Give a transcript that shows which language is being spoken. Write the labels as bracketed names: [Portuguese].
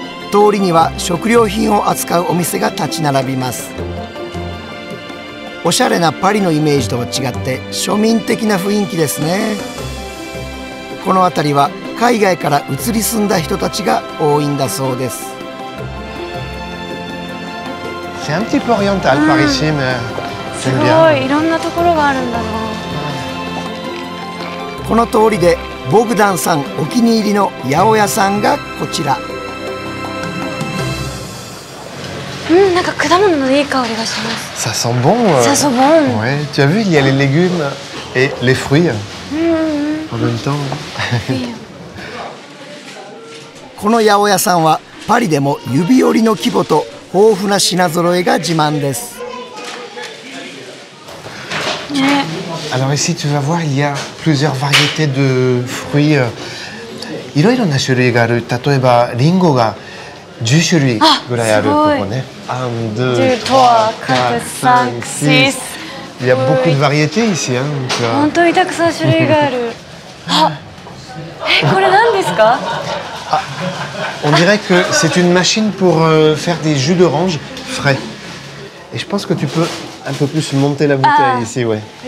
[Japanese] 通りには食料品を扱うお店が立ち並びます。おしゃれなパリのイメージとは違って庶民的な雰囲気ですね。この辺りは海外から移り住んだ人たちが多いんだそうです。 [French] C'est un petit peu oriental par ici, mais [Japanese] す [French] j'aime [Japanese] ご [French] bien. [Japanese] い、いろんなところがあるんだな。この通りでボグダンさんお気に入りの八百屋さんがこちら。なんか果物のいい香りがします。 [French] Ça sent bon. Ça sent bon. Ouais. Tu as vu, il y a les légumes et les fruits en même temps. [Japanese] この八百屋さんはパリでも指折りの規模と豊富な品揃えが自慢です。 [French] Alors ici, tu vas voir, il y a plusieurs variétés de fruits. [Japanese] いろいろな種類がある。例えばリンゴが10種類ぐらいある。ここね。1, 2, 3, 4, 5, 6. [French] Il y a beaucoup de variétés ici. [Japanese] 本当にたくさん種類がある。これ何ですか [French] ？On dirait que c'est une machine pour faire des jus d'orange frais. Et je pense que tu peux un peu plus monter la bouteille ici, ouais.